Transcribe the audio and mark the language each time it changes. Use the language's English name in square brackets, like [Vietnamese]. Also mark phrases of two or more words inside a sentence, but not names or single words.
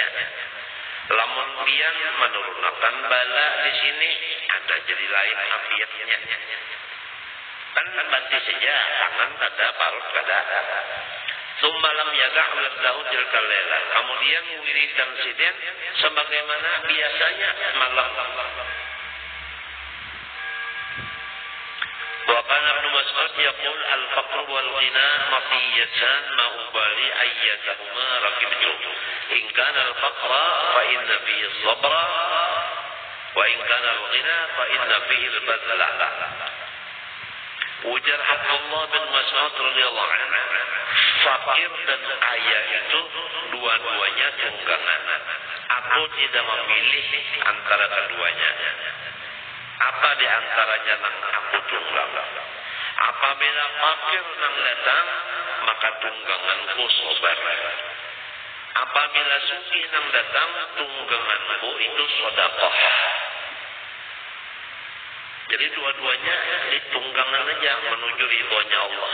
[Banjar] Lamun pian menurunkan bala di sini ada jadi lain afiatnya. Kan batis saja, tangan kada, parut kada. [Arabic] ثم لم يدع ورده تلك الليلة. [Banjar] Kemudian wiridan Sidin sebagaimana biasanya malam. [Arabic] وكان ابن مسعود يقول الفقر والغنى مطيتان ما أبالي أيتهما ركبت. إن كان الفقر فإن فيه الصبر وإن كان الغنى فإن فيه البذل. [Banjar] Ujar Abdullah bin Mas'ud [Arabic] رضي الله عنه, [Banjar] fakir dan kaya itu dua-duanya tunggangan. Aku tidak memilih antara keduanya. Apa di antaranya nang aku tunggang? Apabila fakir nang datang, maka tungganganku sabar. Apabila sugih nang datang, tungganganku itu sedekah. Jadi dua-duanya ditunggangan aja menuju ridhonya Allah.